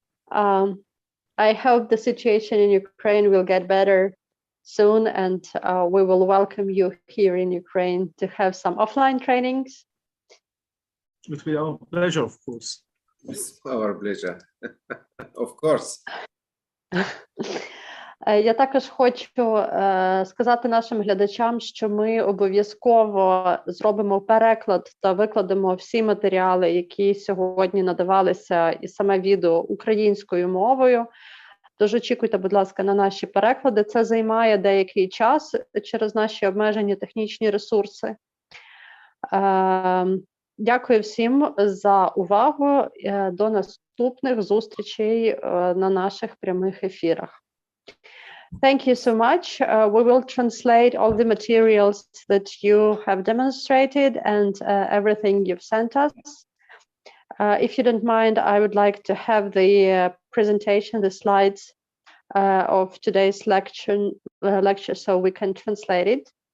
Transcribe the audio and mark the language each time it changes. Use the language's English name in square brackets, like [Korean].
[English] I hope the situation in Ukraine will get better soon, and we will welcome you here in Ukraine to have some offline trainings. It will be our pleasure, of course. It's our pleasure. Of course. [Ukrainian] Я також хочу сказати нашим глядачам, що ми обов'язково зробимо переклад та викладемо всі матеріали, які сьогодні надавалися, і саме відео українською мовою. Тож очікуйте, будь ласка, на наші переклади. Це займає деякий час через наші обмежені технічні ресурси. Дякую всім за увагу. До наступних зустрічей на наших прямих ефірах. [English] Thank you so much. We will translate all the materials that you have demonstrated and everything you've sent us. If you don't mind, I would like to have the presentation, the slides of today's lecture so we can translate it.